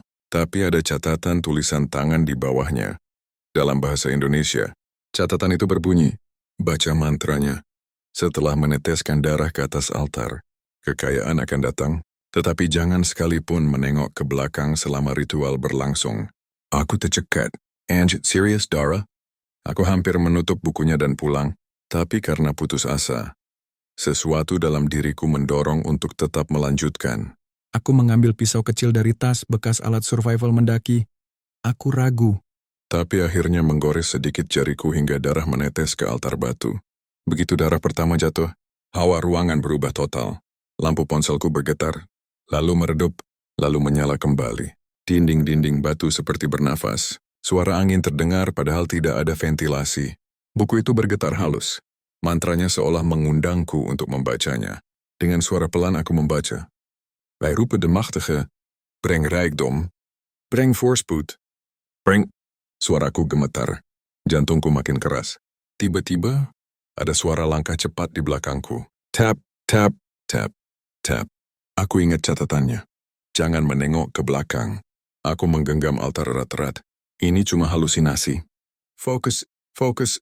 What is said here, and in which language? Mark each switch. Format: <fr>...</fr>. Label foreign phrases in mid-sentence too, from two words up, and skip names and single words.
<id>Tapi ada catatan tulisan tangan di bawahnya. Dalam bahasa Indonesia, catatan itu berbunyi, "Baca mantranya. Setelah meneteskan darah ke atas altar, kekayaan akan datang, tetapi jangan sekalipun menengok ke belakang selama ritual berlangsung." Aku tercekat.</id> <en>"And serious, Dara?"</en> <id>Aku hampir menutup bukunya dan pulang, tapi karena putus asa, sesuatu dalam diriku mendorong untuk tetap melanjutkan. Aku mengambil pisau kecil dari tas bekas alat survival mendaki. Aku ragu. Tapi akhirnya menggores sedikit jariku hingga darah menetes ke altar batu. Begitu darah pertama jatuh, hawa ruangan berubah total. Lampu ponselku bergetar, lalu meredup, lalu menyala kembali. Dinding-dinding batu seperti bernafas. Suara angin terdengar padahal tidak ada ventilasi. Buku itu bergetar halus. Mantranya seolah mengundangku untuk membacanya. Dengan suara pelan aku membaca.</id> <nl>Wij roepen de machtige, breng rijkdom, breng voorspoed, breng...</nl> <id>Suaraku gemetar. Jantungku makin keras. Tiba-tiba, ada suara langkah cepat di belakangku. Tap, tap, tap, tap. Aku ingat catatannya. Jangan menengok ke belakang. Aku menggenggam altar erat-erat. Ini cuma halusinasi. Fokus, fokus.</id>